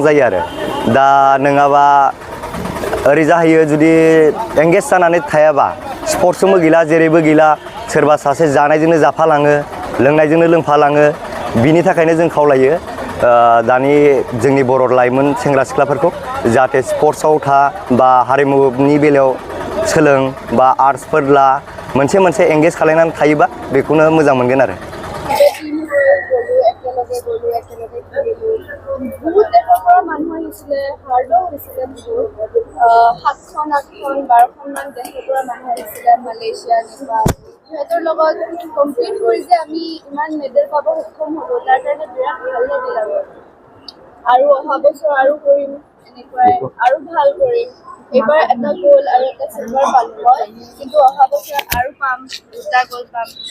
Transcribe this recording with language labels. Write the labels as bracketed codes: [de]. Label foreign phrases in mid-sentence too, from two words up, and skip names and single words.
[brx] जायो आरो दा नङाबा ओरै जाहैयो जुदि एंगेज जानानै थायाबा स्पर्ट्सजोंबो गैला जेरैबो गैला सोरबा सासे जानायजोंनो जाफालाङो लोंनायजोंनो लोंफालाङो बिनि थाखायनो जों खावलायो दानि जोंनि बर' लाइमोन सेंग्रा सिख्लाफोरखौ जाहाथे स्पर्ट्सआव था बा हारिमुनि बेलायाव सोलों बा आर्ट्सफोर ला मोनसे एंगेज खालायनानै थायोबा बेखौनो मोजां मोनगोन आरो [as] সিহঁতৰ লগত কম্পিট কৰি যে আমি ইমান মেডেল পাব সক্ষম হ'লো তাৰ কাৰণে বিৰাট ভাল লাগিল আৰু অহা বছৰ আৰু কৰিম এনেকুৱাই আৰু ভাল কৰিম এইবাৰ এটা গ'ল আৰু এটা চিলভাৰ পালো মই কিন্তু অহা বছৰ আৰু পাম 2টা গ'ল পাম